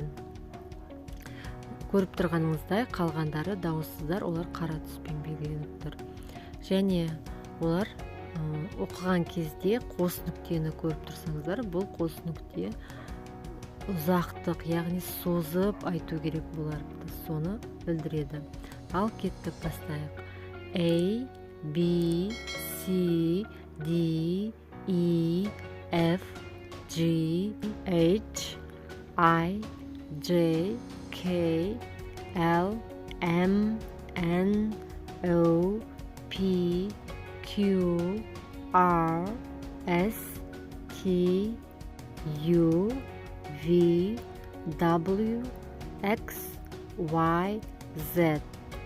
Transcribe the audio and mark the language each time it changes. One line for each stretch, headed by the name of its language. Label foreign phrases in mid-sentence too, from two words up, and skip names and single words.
Kazakh: Көріп тұрғаныңыздай, қалғандары дауыссыздар, олар қара түспен белгіленіп тұр. Және олар оқыған кезде қос нүктені көріп тұрсаңыздар, бұл қос нүкте ұзақтық, яғни созып айту керек болар. Соны білдіреді. Ал кеттік бастайық.
English: A, B, C, D, E, F, G, H, I, J, K, L, M, N, O, P, Q, R, S, T, U, V, W, X, Y, Z.